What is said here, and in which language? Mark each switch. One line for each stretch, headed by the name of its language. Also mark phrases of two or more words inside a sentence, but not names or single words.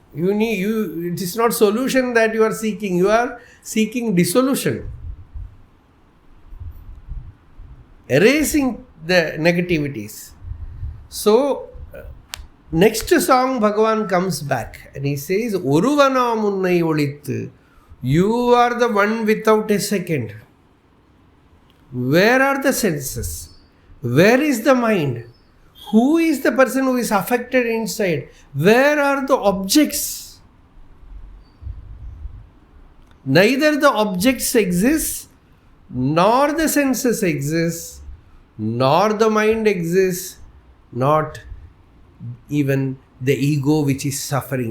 English: It is not solution that you are seeking. You are seeking dissolution. Erasing the negativities. So, next song Bhagavan comes back and he says,
Tamil: ஒருவனா முன்னை ஒழித்து.
English: You are the one without a second. Where are the senses? Where is the mind? Who is the person who is affected inside? Where are the objects? Neither the objects exist, nor the senses exist, nor the mind exists, not even the ego which is suffering.